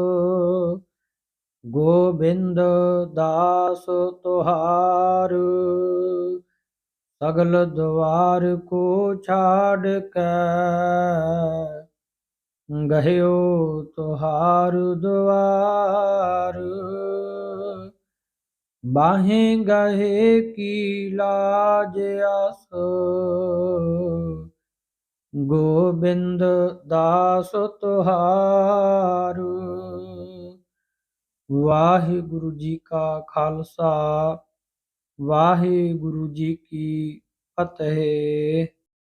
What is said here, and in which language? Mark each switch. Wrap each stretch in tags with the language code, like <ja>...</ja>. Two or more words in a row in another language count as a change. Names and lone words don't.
<bra>गोबिंद दास तुहार, सगल द्वार को छाड़ कै। गहयो तुहार द्वार, बाहें गहे की लाज आस। गोबिंद दास तुहार। वाहिगुरु जी का खालसा, वाहिगुरु जी की फतेह।</bra>